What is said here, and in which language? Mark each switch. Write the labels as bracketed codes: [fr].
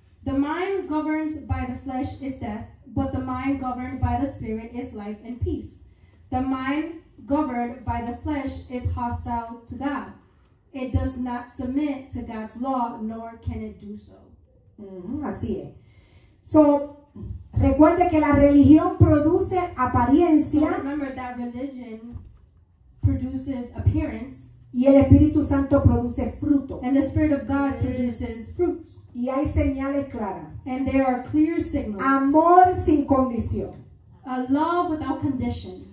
[en] The mind governed by the flesh is death, but the mind governed by the Spirit is life and peace. The mind governed by the flesh is hostile to God. It does not submit to God's law, nor can it do so. [es] Así es. So, recuerde que la religión produce [en] So [es] apariencia, [en] remember that religion produces appearance, [es] y el Espíritu Santo produce fruto. [en] and the Spirit of God produces fruits. [es] Y hay señales claras. [en] And there are clear signals. [es] Amor sin condición. [en] A love without condition.